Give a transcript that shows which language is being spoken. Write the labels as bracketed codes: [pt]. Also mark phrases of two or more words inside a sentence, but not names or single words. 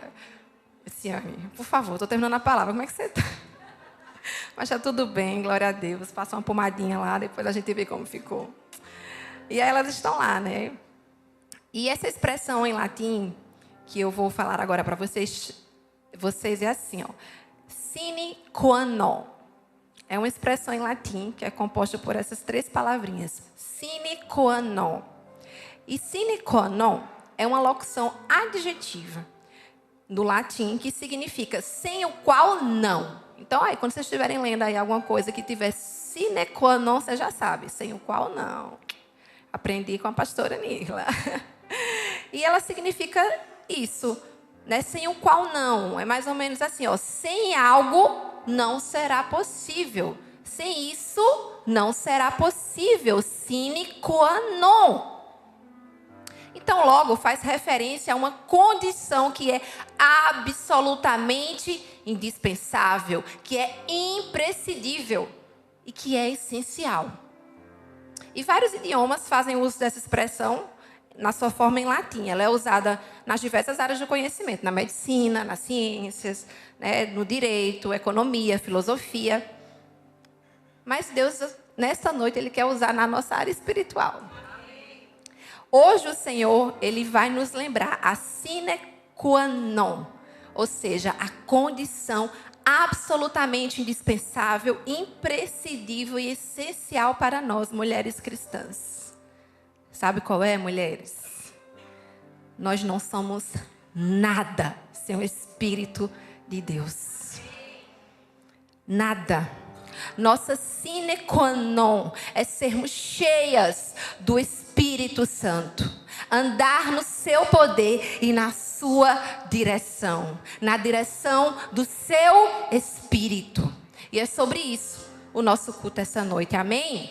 [pt] Eu disse, Anne, por favor, estou terminando a palavra, como é que você está? Mas está tudo bem, glória a Deus. Passa uma pomadinha lá, depois a gente vê como ficou. E aí elas estão lá, né? E essa expressão em latim, que eu vou falar agora para vocês é assim, ó. [la] Sine qua non. [pt] É uma expressão em latim que é composta por essas 3 palavrinhas. [la] Sine qua non. [pt] E [la] sine qua non [pt] é uma locução adjetiva do latim que significa sem o qual não. Então, aí, quando vocês estiverem lendo aí alguma coisa que tiver [la] sine qua non, [pt] você já sabe, sem o qual não. Aprendi com a pastora Nirla. E ela significa isso, né? Sem o qual não. É mais ou menos assim, ó, sem algo não será possível. Sem isso não será possível. [la] Sine qua non. [pt] Então, logo, faz referência a uma condição que é absolutamente indispensável, que é imprescindível e que é essencial. E vários idiomas fazem uso dessa expressão na sua forma em latim. Ela é usada nas diversas áreas do conhecimento, na medicina, nas ciências, né, no direito, economia, filosofia. Mas Deus, nesta noite, Ele quer usar na nossa área espiritual. Hoje o Senhor, Ele vai nos lembrar a [la] sine qua non, [pt] ou seja, a condição absolutamente indispensável, imprescindível e essencial para nós, mulheres cristãs. Sabe qual é, mulheres? Nós não somos nada sem o Espírito de Deus. Nada. Nossa [la] sine qua non [pt] é sermos cheias do Espírito Santo. Andar no seu poder e na sua direção. Na direção do seu Espírito. E é sobre isso o nosso culto essa noite. Amém?